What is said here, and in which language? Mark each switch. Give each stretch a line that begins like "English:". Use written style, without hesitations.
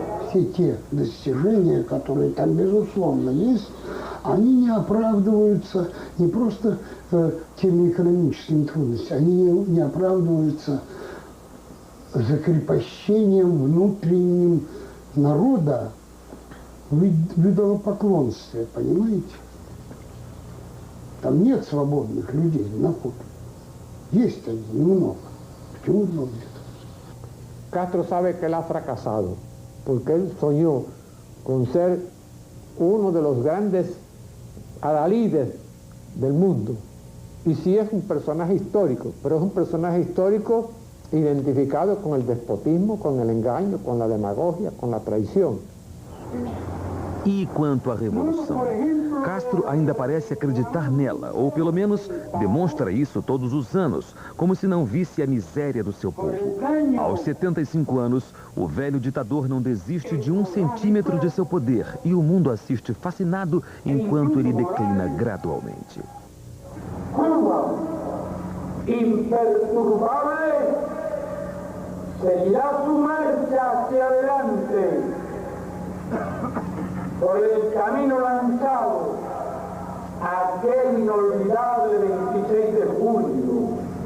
Russian: Все те достижения, которые там безусловно есть, они не оправдываются не просто теми экономическими трудностями, они не оправдываются закрепощением внутренним народа в идолопоклонстве, понимаете? Там нет свободных людей на Кубе. Есть они, немного. Почему много нет?
Spanish: Castro sabe que él ha fracasado, porque él soñó con ser uno de los grandes adalides del mundo. Y sí es un personaje histórico, pero es un personaje histórico identificado con el despotismo, con el engaño, con la demagogia, con la traición.
Portuguese: E quanto à Revolução? Castro ainda parece acreditar nela, ou pelo menos demonstra isso todos os anos, como se não visse a miséria do seu povo. Aos 75 anos, o velho ditador não desiste de 1 centímetro de seu poder e o mundo assiste fascinado enquanto ele declina gradualmente.
Spanish: Cuba, imperturbable, seguirá su marcha hacia adelante por el camino lanzado aquel inolvidable 26 de julio